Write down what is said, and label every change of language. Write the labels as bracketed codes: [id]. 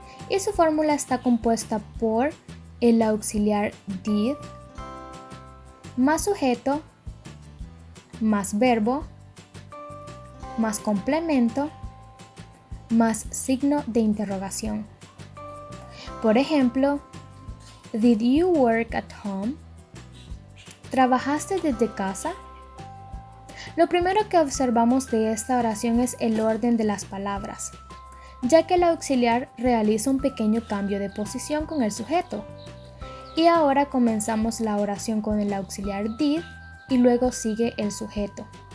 [es] Y su fórmula está compuesta por el auxiliar did, más sujeto, más verbo, más complemento, más signo de interrogación. Por ejemplo, [en] did you work at home? [es] ¿Trabajaste desde casa? Lo primero que observamos de esta oración es el orden de las palabras, ya que el auxiliar realiza un pequeño cambio de posición con el sujeto. Y ahora comenzamos la oración con el auxiliar did y luego sigue el sujeto.